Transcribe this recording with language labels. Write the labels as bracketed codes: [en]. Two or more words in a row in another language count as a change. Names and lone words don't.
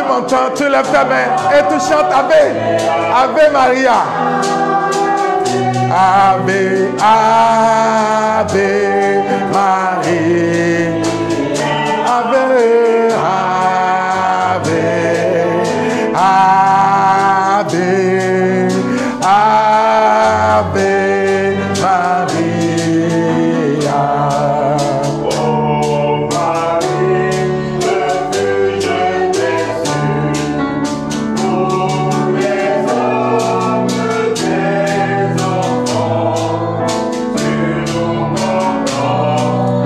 [fr] Tu lèves ta main et tu chantes Ave. [la] Ave Maria. Ave, Ave Maria. Ave, Ave, Ave, Ave Maria. [fr] Oh Marie, le Dieu Jésus, pour les hommes tes enfants, tu nous comprends.